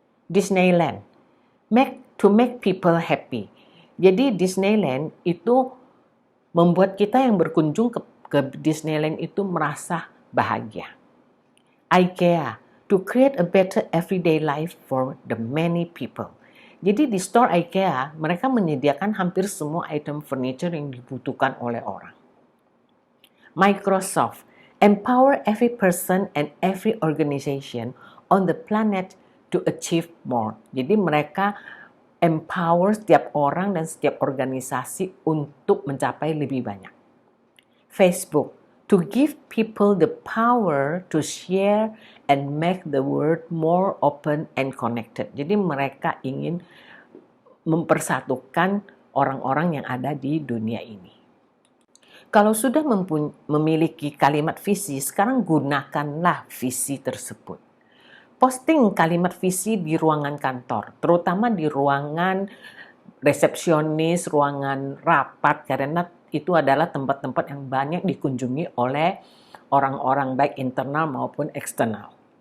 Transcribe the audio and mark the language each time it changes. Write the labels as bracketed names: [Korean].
[English] Disneyland, to make people happy. [Indonesian] Jadi Disneyland itu membuat kita yang berkunjung ke Disneyland itu merasa bahagia. [English] IKEA, to create a better everyday life for the many people. [Indonesian] Jadi di store IKEA, mereka menyediakan hampir semua item furniture yang dibutuhkan oleh orang. [English] Microsoft, empower every person and every organization on the planet to achieve more. [Indonesian] Jadi mereka empower setiap orang dan setiap organisasi untuk mencapai lebih banyak. [English] Facebook, to give people the power to share and make the world more open and connected. [Indonesian] Jadi mereka ingin mempersatukan orang-orang yang ada di dunia ini. Kalau sudah memiliki kalimat visi, sekarang gunakanlah visi tersebut. Posting kalimat visi di ruangan kantor, terutama di ruangan resepsionis, ruangan rapat, karena itu adalah tempat-tempat yang banyak dikunjungi oleh orang-orang baik internal maupun eksternal.